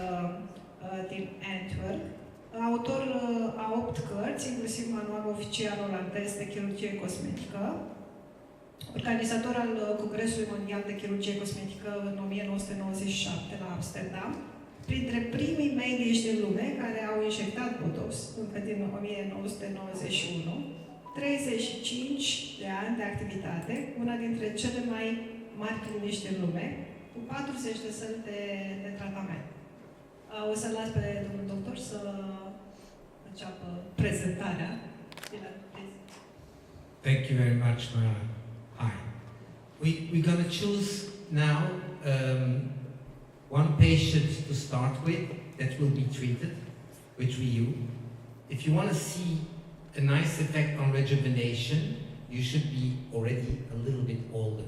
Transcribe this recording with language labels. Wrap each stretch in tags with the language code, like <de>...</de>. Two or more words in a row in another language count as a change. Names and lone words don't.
<ro>din Antwerp, autor a 8 cărți, inclusiv manualul oficial olandez de chirurgie cosmetică, organizator al Congresului Mondial de Chirurgie Cosmetică în 1997 la Amsterdam, printre primii medici din lume care au injectat Botox încă din 1991, 35 de ani de activitate, una dintre cele mai mari clinici din lume, cu 40 de săli de tratament. O să las pe domnul doctor să înceapă prezentarea.</ro> <en>Thank you very much, Mara. Hi. We're going to choose now one patient to start with that will be treated with REYU. If you want to see a nice effect on rejuvenation, you should be already a little bit older.</en>